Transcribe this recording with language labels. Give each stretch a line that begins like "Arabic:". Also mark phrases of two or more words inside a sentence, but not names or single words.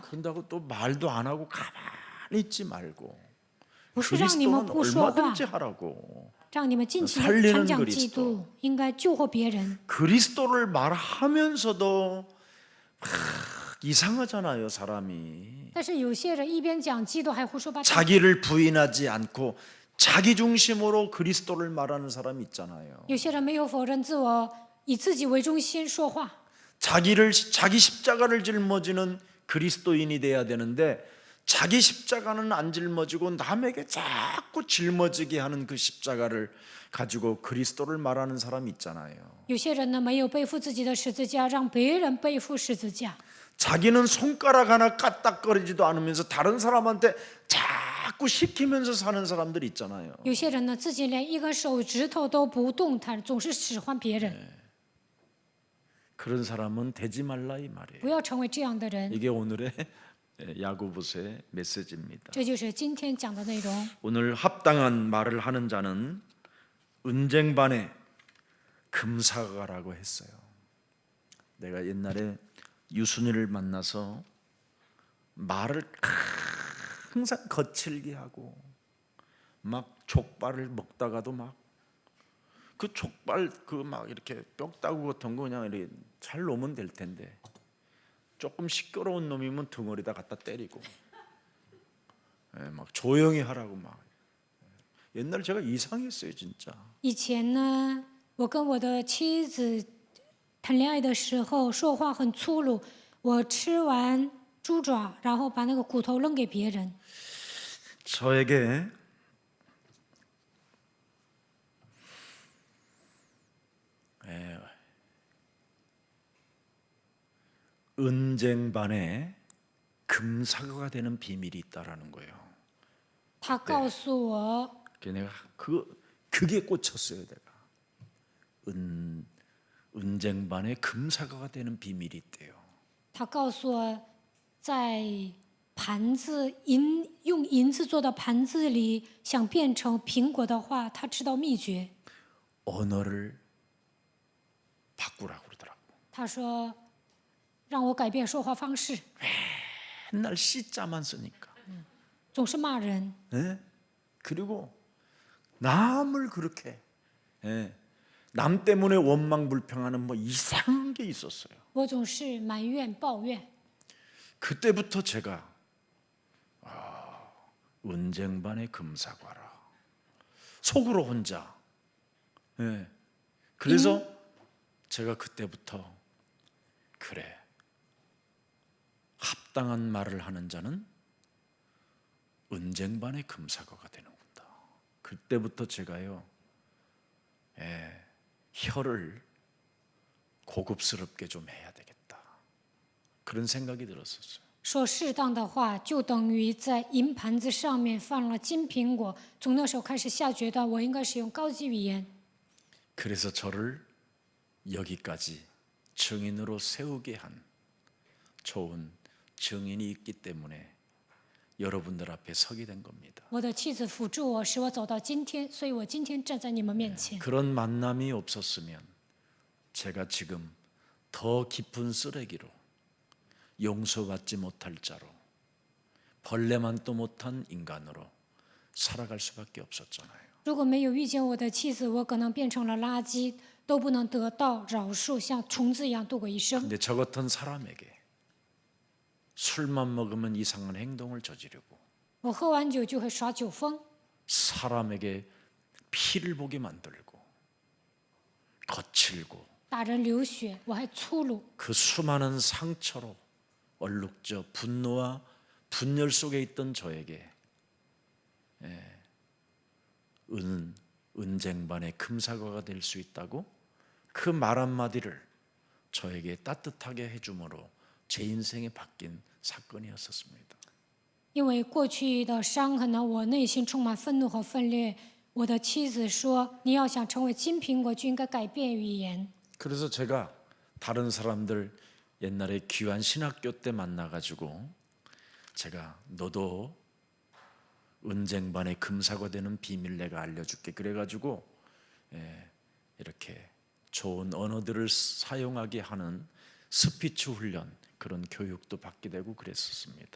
Korean: 그런다고 또 말도 안 하고 가만히 있지 말고
Chinese: 不是让你们
Korean: 그리스도는
Chinese: 不说话，
Korean: 얼마든지 하라고.
Chinese: 让你们尽情
Korean: 살리는
Chinese: 的传讲
Korean: 그리스도
Chinese: 基督，应该救活别人。
Korean: 그리스도를 말하면서도 이상하잖아요, 사람이.
Chinese: 但是有些人一边讲基督，还胡说八道，
Korean: 자기를 부인하지 않고 자기 중심으로 그리스도를 말하는 사람이 있잖아요.
Chinese: 有些人没有否认自我，以自己为中心说话。
Korean: 자기 십자가를 짊어지는 그리스도인이 돼야 되는데 자기 십자가는 안 짊어지고 남에게 자꾸 짊어지게 하는 그 십자가를 가지고 그리스도를 말하는 사람이 있잖아요.
Chinese: 有些人呢，没有背负自己的十字架，让别人背负十字架。
Korean: 자기는 손가락 하나 까딱거리지도 않으면서 다른 사람한테 자꾸 시키면서 사는 사람들 있잖아요.
Chinese: 有些人呢，自己连一根手指头都不动弹，总是使唤别人。
Korean: 그런 사람은 되지 말라 이 말이에요.
Chinese: 不要成为这样的人。
Korean: 이게 오늘의 야고보서의 메시지입니다.
Chinese: 这就是今天讲的内容。
Korean: 오늘 합당한 말을 하는 자는 은쟁반의 금사가라고 했어요. 내가 옛날에 유순이를 만나서 말을 항상 거칠게 하고 막 족발을 먹다가도 막 그 족발 그 막 이렇게 뼈다구 같은 거 그냥 이렇게 잘 놓으면 될 텐데 조금 시끄러운 놈이면 등어리다 갖다 때리고 막 조용히 하라고 막. 옛날 제가 이상했어요 진짜.
Chinese: 以前呢，我跟我的妻子谈恋爱的时候，说话很粗鲁。我吃完猪爪，然后把那个骨头扔给别人。
Korean: 저에게 은쟁반에 금사과가 되는 비밀이 있다라는 거예요.
Chinese: 他告诉我，
Korean: 내가 그게 꽂혔어요. 내가 은쟁반에 금사과가 되는 비밀이 있대요.
Chinese: 他告诉我，在盘子用银子做的盘子里，想变成苹果的话，他知道秘诀。
Korean: 언어를 바꾸라고 그러더라고.
Chinese: 他说，让我改变说话方式，
Korean: 맨날 씨자만 쓰니까.
Chinese: 总是骂人。
Korean: 예? 그리고 남을 그렇게 남 때문에 원망 불평하는 뭐 이상한 게 있었어요.
Chinese: 我总是埋怨抱怨。
Korean: 그때부터 제가 은쟁반의 금사과라 속으로 혼자. 그래서 제가 그때부터 그래 합당한 말을 하는 자는 은쟁반의 금사과가 되는구나. 그때부터 제가요 혀를 고급스럽게 좀 해야 되겠다 그런 생각이 들었었어요.
Chinese: 说适当的话，就等于在银盘子上面放了金苹果。从那时候开始下决断，我应该使用高级语言。
Korean: 그래서 저를 여기까지 증인으로 세우게 한 좋은 증인이 있기 때문에 여러분들 앞에 서게 된 겁니다.
Chinese: 我的妻子辅助我，使我走到今天，所以我今天站在你们面前。
Korean: 그런 만남이 없었으면 제가 지금 더 깊은 쓰레기로 용서받지 못할 자로 벌레만도 못한 인간으로 살아갈 수밖에 없었잖아요.
Chinese: 如果没有遇见我的妻子，我可能变成了垃圾，都不能得到饶恕，像虫子一样度过一生。
Korean: 근데 저 같은 사람에게 술만 먹으면 이상한 행동을 저지르고
Chinese: 我喝完酒就会耍酒疯，
Korean: 사람에게 피를 보게 만들고 거칠고
Chinese: 打人流血，我还粗鲁。
Korean: 그 수많은 상처로 얼룩져 분노와 분열 속에 있던 저에게 은쟁반의 금사과가 될 수 있다고 그 말 한마디를 저에게 따뜻하게 해줌으로 제 인생이 바뀐 사건이었었습니다.
Chinese: 因为过去的伤痕呢，我内心充满愤怒和愤烈。我的妻子说：“你要想成为金苹果，就应该改变语言。”
Korean: 그래서 제가 다른 사람들 옛날에 귀한 신학교 때 만나가지고 제가 너도 은쟁반의 금사과 되는 비밀 내가 알려줄게 그래가지고 이렇게 좋은 언어들을 사용하게 하는 스피치 훈련 그런 교육도 받게 되고 그랬었습니다.